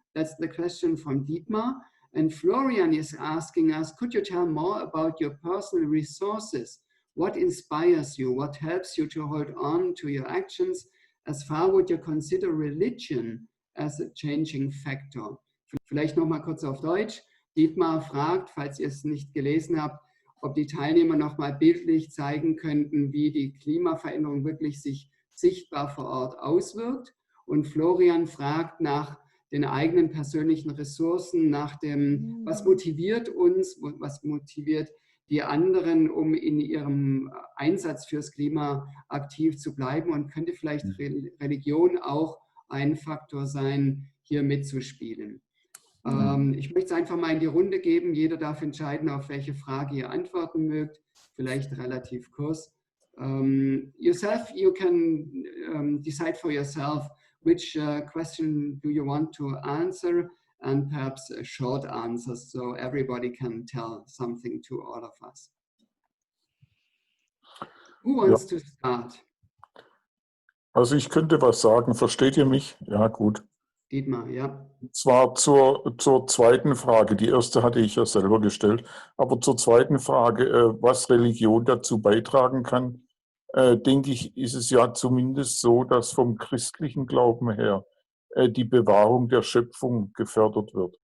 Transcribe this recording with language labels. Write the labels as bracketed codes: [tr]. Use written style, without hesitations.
[en] That's the question from Dietmar. And Florian is asking us, could you tell more about your personal resources? What inspires you? What helps you to hold on to your actions? As far would you consider religion as a changing factor? [de] Vielleicht noch mal kurz auf Deutsch. Dietmar fragt, falls ihr es nicht gelesen habt, ob die Teilnehmer noch mal bildlich zeigen könnten, wie die Klimaveränderung wirklich sich sichtbar vor Ort auswirkt. Und Florian fragt nach den eigenen persönlichen Ressourcen, nach dem, was motiviert uns, was motiviert die anderen, um in ihrem Einsatz fürs Klima aktiv zu bleiben, und könnte vielleicht Religion auch ein Faktor sein, hier mitzuspielen. Ich möchte es einfach mal in die Runde geben. Jeder darf entscheiden, auf welche Frage ihr antworten mögt. Vielleicht relativ kurz. [en] Yourself, you can decide for yourself which question do you want to answer, and perhaps short answers so everybody can tell something to all of us. Who wants to start? [de] Also ich könnte was sagen. Versteht ihr mich? Ja, gut. Dietmar, ja. Zwar zur zweiten Frage. Die erste hatte ich ja selber gestellt. Aber zur zweiten Frage, was Religion dazu beitragen kann, denke ich, ist es ja zumindest so, dass vom christlichen Glauben her die Bewahrung der Schöpfung gefördert wird.